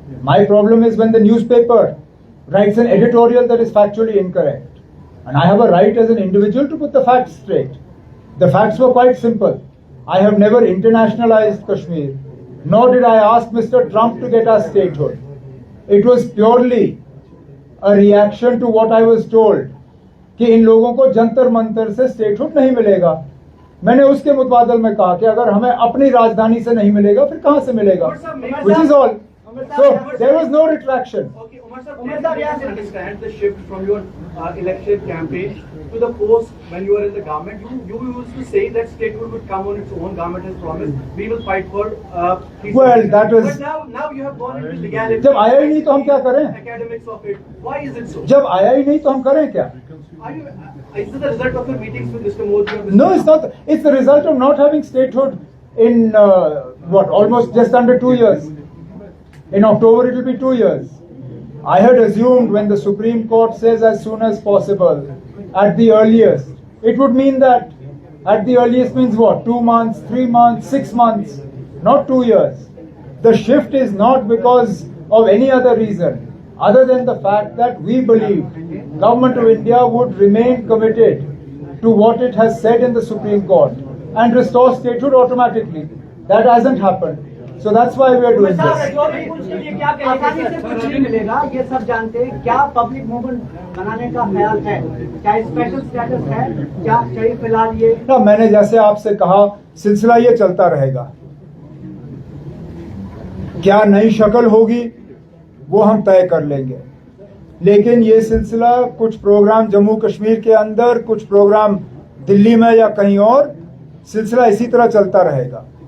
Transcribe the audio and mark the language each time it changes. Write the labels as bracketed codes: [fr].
[en] My problem is when the newspaper writes an editorial that is factually incorrect. And I have a right as an individual to put the facts straight. The facts were quite simple. I have never internationalized Kashmir, nor did I ask Mr. Trump to get us statehood. It was purely a reaction to what I was told [hi] कि इन लोगों को जंतर मंतर से statehood नहीं मिलेगा। मैंने उसके मुतबादल में कहा कि अगर हमें अपनी राजधानी से नहीं मिलेगा फिर कहाँ से मिलेगा? [en] Which is all. So there was no retraction. Okay, Umar sir, can you understand the shift from your election campaign to the post when you were in the government? You used to say that statehood would come on its own. Government has promised we will fight for. Well, that was. But now you have gone into legality. [hi] जब आया ही नहीं तो हम क्या करें? [en] Academics of it. Why is it so? [hi] जब आया ही नहीं तो हम करें क्या? [en] Is it the result of your meetings with Mr. Modi? Or Mr. No, it's not. It's the result of not having statehood in almost just under 2 years. In October, it will be 2 years. I had assumed when the Supreme Court says as soon as possible, at the earliest, it would mean that at the earliest means what? 2 months, 3 months, 6 months, not 2 years. The shift is not because of any other reason other than the fact that we believe Government of India would remain committed to what it has said in the Supreme Court and restore statehood automatically. That hasn't happened. So that's why we are doing this. [hi] आसानी से कुछ नहीं मिलेगा, ये सब जानते हैं। क्या पब्लिक मूवमेंट बनाने का ख्याल है? क्या स्पेशल स्टेटस है? क्या चाहिए फिलहाल ये? ना, मैंने जैसे आपसे कहा सिलसिला ये चलता रहेगा। क्या नई शक्ल होगी वो हम तय कर लेंगे, लेकिन ये सिलसिला कुछ प्रोग्राम जम्मू कश्मीर के अंदर, कुछ प्रोग्राम दिल्ली में या कहीं और, सिलसिला इसी तरह चलता रहेगा।